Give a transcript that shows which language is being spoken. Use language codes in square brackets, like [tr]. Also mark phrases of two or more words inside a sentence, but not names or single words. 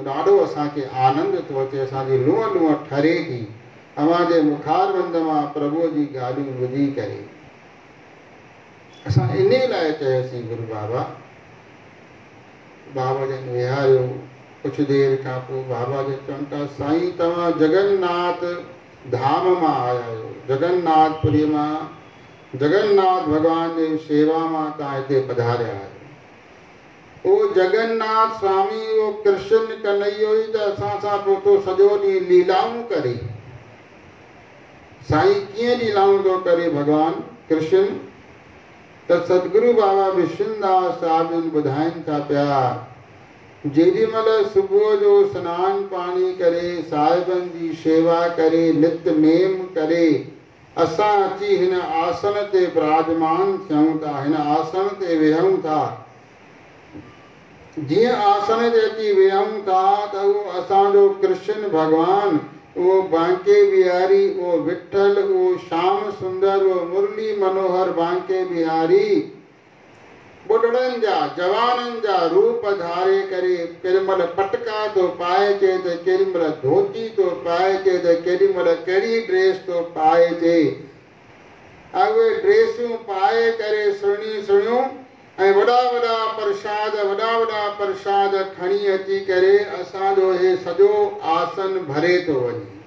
[sd] ॾाढो असांखे आनंद थो अचे, असांजी लूंहं लूंहं ठरे थी अव्हांजे मुखारबंद मां प्रभुअ जी ॻाल्हियूं ॿुधी करे। असां इन लाइ चयोसीं गुरू बाबा। बाबा जन विहारियो, कुझु देरि खां पोइ बाबा जन चवनि था साईं तव्हां जगन्नाथ धाम मां आया आहियो, जगन्नाथपुरी मां, जगन्नाथ भगवान जी शेवा मां तव्हां हिते पधारिया आहियो। उहो जगन्नाथ स्वामी उहो कृष्ण कन्हैयो ई त असां सां पोइ थो सॼो ॾींहुं लीलाऊं करे। साईं कीअं लीलाऊं थो करे भगवान कृष्ण? त सतगुरु बाबा विश्वनाथ साहिब जन ॿुधाइनि था पिया, जेॾी महिल सुबुह जो सनानु पाणी करे साहिबनि जी शेवा करे नित नेम करे असां अची हिन आसन ते विराजमान थियूं था, हिन आसन ते वेहूं था। जीअं आसन ते अची वेहूं था त उहो असांजो कृष्ण भगवान, उहो बांके बिहारी, उहो विठल, उहो श्याम सुंदर, उहो मुरली मनोहर बांके बिहारी ॿुढड़नि जा जवाननि जा रूप धारे करे केॾी महिल पटका थो पाए अचे त केॾी महिल धोती थो पाए अचे त केॾी महिल कहिड़ी ड्रेस थो पाए अचे। उहे ड्रेसूं पाए करे सुहिणियूं सुहिणियूं ऐं वॾा वॾा प्रसाद खणी अची करे असांजो हे सॼो आसन भरे थो वञे।